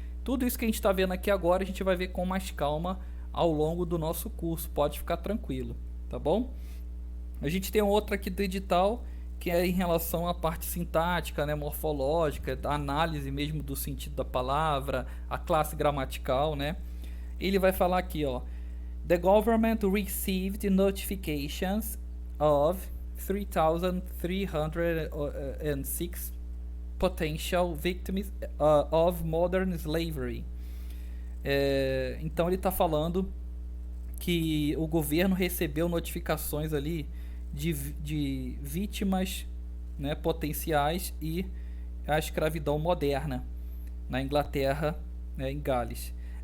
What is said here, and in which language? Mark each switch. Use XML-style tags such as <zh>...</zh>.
<pt>Tudo isso que a gente está vendo aqui agora a gente vai ver com mais calma ao longo do nosso curso, pode ficar tranquilo, tá bom? A gente tem outra aqui do edital que é em relação à parte sintática, né, morfológica, a análise mesmo do sentido da palavra, a classe gramatical, né? Ele vai falar aqui, ó,</pt> <en>the government received notifications of 3,306 potential victims of modern slavery.</en> <pt>Então ele está falando que o governo recebeu notificações ali de vítimas, né, potenciais e a escravidão moderna na Inglaterra, né, em Gales.</pt>